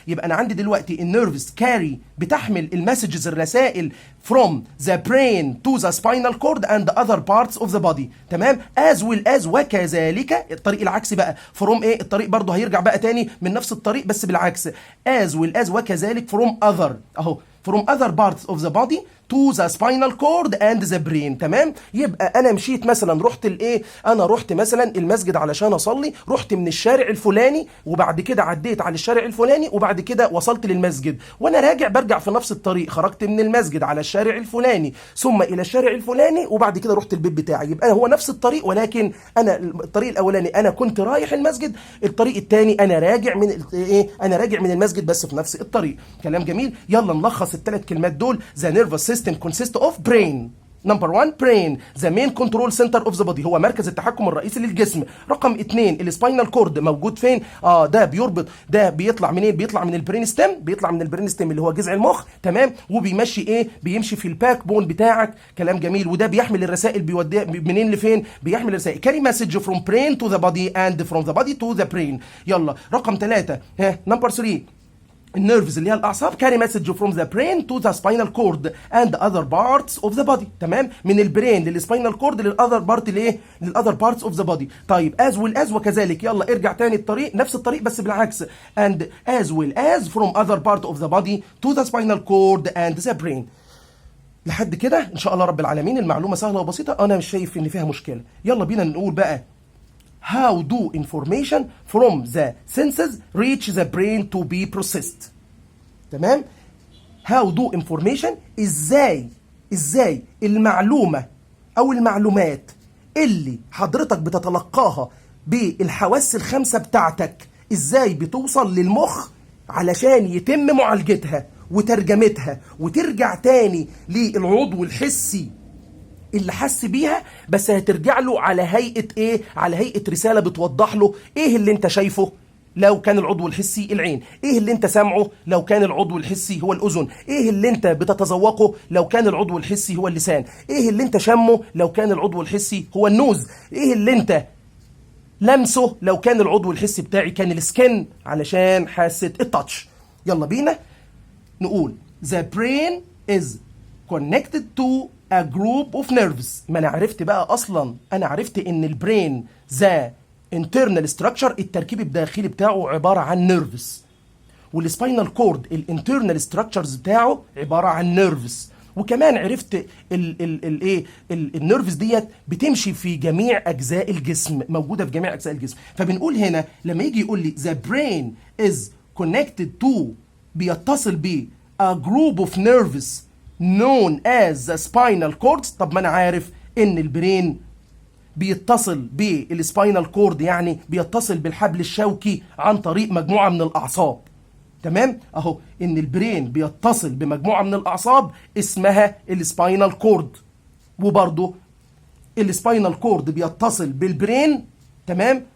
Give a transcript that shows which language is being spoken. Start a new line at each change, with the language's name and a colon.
Arabic: يبقى انا عندي دلوقتي النيرفز كاري بتحمل المسجز الرسائل
English: from the brain to the spinal cord and other parts of the body، تمام. as well as
Arabic: وكذلك، الطريق العكسي بقى from ايه؟ الطريق برضه هيرجع بقى تاني من نفس الطريق بس بالعكس.
English: as well as
Arabic: وكذلك
English: from other،
Arabic: اهو
English: from other parts of the body to the spinal cord and the brain، تمام.
Arabic: يبقى انا مشيت مثلا، رحت الايه؟ انا رحت مثلا المسجد علشان اصلي، رحت من الشارع الفلاني وبعد كده عديت على الشارع الفلاني وبعد كده وصلت للمسجد، وانا راجع برجع في نفس الطريق، خرجت من المسجد على الشارع الفلاني ثم الى الشارع الفلاني وبعد كده رحت البيت بتاعي. يبقى هو نفس الطريق، ولكن انا الطريق الاولاني انا كنت رايح المسجد، الطريق الثاني انا راجع من ايه؟ انا راجع من المسجد بس في نفس الطريق. كلام جميل. يلا نلخص الثلاث كلمات دول.
English: The nervous system consists of brain. Number 1 brain the main control center of the body،
Arabic: هو مركز التحكم الرئيسي للجسم. رقم 2 السباينال كورد موجود فين؟ ده بيربط، ده بيطلع منين؟ بيطلع من البرين ستيم، بيطلع من البرين ستيم اللي هو جذع المخ، تمام. وبيمشي ايه؟ بيمشي في الباك بون بتاعك. كلام جميل. وده بيحمل الرسائل، بيوديها منين لفين؟ بيحمل الرسائل
English: carry message from brain to the body and from the body to the brain.
Arabic: يلا رقم 3 نمبر 3 النيرفز اللي هي الاعصاب
English: carry message from the brain to the spinal cord and other parts of the body، تمام.
Arabic: من البرين للسباينال كورد للاذر بارت لايه؟
English: للاذر parts of the body.
Arabic: طيب
English: as well as
Arabic: وكذلك، يلا ارجع تاني الطريق، نفس الطريق بس بالعكس.
English: and as well as from other part of the body to the spinal cord and the brain.
Arabic: لحد كده ان شاء الله رب العالمين المعلومه سهله وبسيطه، انا مش شايف ان فيها مشكله. يلا بينا نقول بقى
English: how do information from the senses reach the brain to be processed، تمام. how do information،
Arabic: ازاي المعلومة او المعلومات اللي حضرتك بتتلقاها بالحواس الخمسة بتاعتك، ازاي بتوصل للمخ علشان يتم معالجتها وترجمتها وترجع تاني للعضو الحسي اللي حس بيها، بس هترجع له على هيئة ايه؟ على هيئة رسالة بتوضح له ايه اللي انت شايفه لو كان العضو الحسي العين، ايه اللي انت سامعه لو كان العضو الحسي هو الاذن، ايه اللي انت بتتذوقه لو كان العضو الحسي هو اللسان، ايه اللي انت شمه لو كان العضو الحسي هو النوز، ايه اللي انت لمسه لو كان العضو الحسي بتاعي كان السكن علشان حاسة التاتش. يلا بينا نقول
English: the brain is connected to a group of nerves.
Arabic: ما انا عرفت بقى اصلا، انا عرفت ان البرين ذا
English: internal structure
Arabic: التركيب الداخلي بتاعه عبارة عن نيرفز، والسباينال كورد الانترنال ستراكشرز بتاعه عبارة عن نيرفز. وكمان عرفت النيرفز ديت بتمشي في جميع اجزاء الجسم، موجودة في جميع اجزاء الجسم. فبنقول هنا لما يجي يقول لي
English: the brain is connected to،
Arabic: بيتصل ب
English: a group of nerves known as the spinal cords.
Arabic: طب ما انا عارف ان البرين بيتصل بالسباينال كورد، يعني بيتصل بالحبل الشوكي عن طريق مجموعة من الأعصاب، تمام. اهو ان البرين بيتصل بمجموعة من الأعصاب اسمها السباينال كورد، وبرضه السباينال كورد بيتصل بالبرين، تمام،